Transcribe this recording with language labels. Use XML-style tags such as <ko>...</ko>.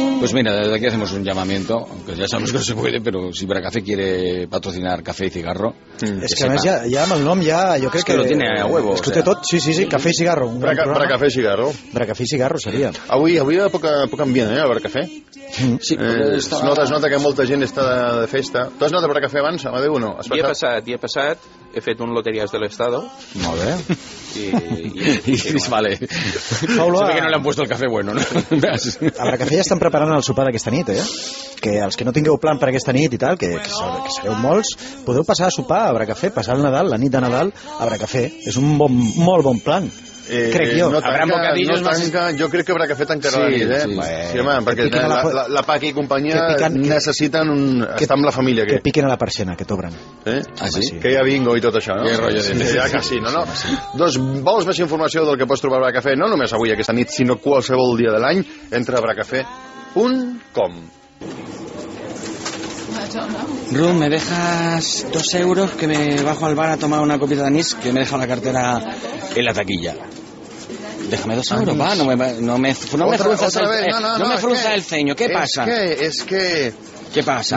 <es>Pues mira, desde aquí hacemos un llamamiento, aunque ya sabemos que no se puede, pero si Bracafé quiere patrocinar café y cigarro... Es que además ya</es> <ca>el nom</ca> <es>ya, yo creo que... Es que lo tiene a huevo. Es que usted todo, sí, café y cigarro. Bracafé y cigarro. Bracafé y cigarro sería.</es> <ca>Avui hi ha poc ambient, el Bracafé. Sí, es nota que molta gent està de festa. Tu has anat a Bracafé abans, a Madrid o no? Dia passat, he fet un Loterías del Estado. Molt bé. I vale.</ca> <es>Sabe que no li han puesto el café bueno, ¿no?</es> <ca>A Bracafé ja estan preparant el sopar d'aquesta nit, eh? Que els que no tingueu plan per aquesta nit i tal, que sereu molts, podeu passar a sopar a Bracafé, passar el Nadal, la nit de Nadal, a Bracafé. És un molt bon plan. crec jo. No tanca, bocadillos no tanca, jo crec que Bracafé tancarà la nit, eh? Sí, home, perquè la Paqui i companyia necessiten estar amb la família. Que piquen a la persiana, que t'obren. Eh? Ah, sí? Que hi ha bingo i tot això, no? Que rotllo de... Ja quasi, no? Doncs vols més informació del que pots trobar a Bracafé, no només avui aquesta nit, sinó qualsevol dia de l'any, entra a bracafé.com.</ca> <es>Ruth, ¿me dejas 2 euros que me bajo al bar a tomar una copita de anís que me deja la cartera en la taquilla? Déjame 2 euros, va, no me frunza el ceño, ¿qué pasa? Es que... ¿Qué pasa?</es>